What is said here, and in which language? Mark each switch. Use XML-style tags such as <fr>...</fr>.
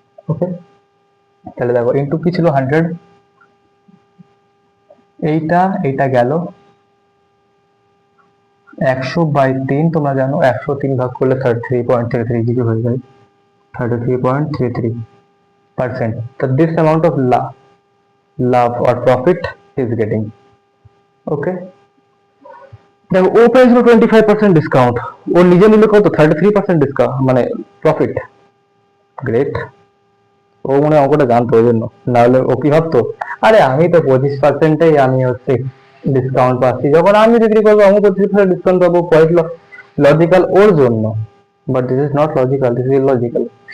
<bn>ওকে, তাহলে দেখো ইনটু কি ছিল 100, এইটা গেল 100/3, তোমরা জানো 103 ভাগ করলে 33.33 কিছু হয়ে যায়, 33.33%.</bn> <en>So this amount of love or profit is getting.</en> <bn>Okay, দেখো ও পেয়েছিল 25% ডিসকাউন্ট, ও নিজে নিল কত 33% ডিসকাউন্ট মানে প্রফিট। গ্রেট, ও মনে হয় অঙ্কটা জানতো ওই জন্য, নাহলে ও কি ভাবতো আরে আমি তো 25%-এই আমি হচ্ছে ডিসকাউন্ট পাচ্ছি, যখন আমি বিক্রি করবো আমি 25% ডিসকাউন্ট পাবো, কোয়াইট লজিক্যাল ওর জন্য,</bn> <en>But this is not logical, this is illogical.</en>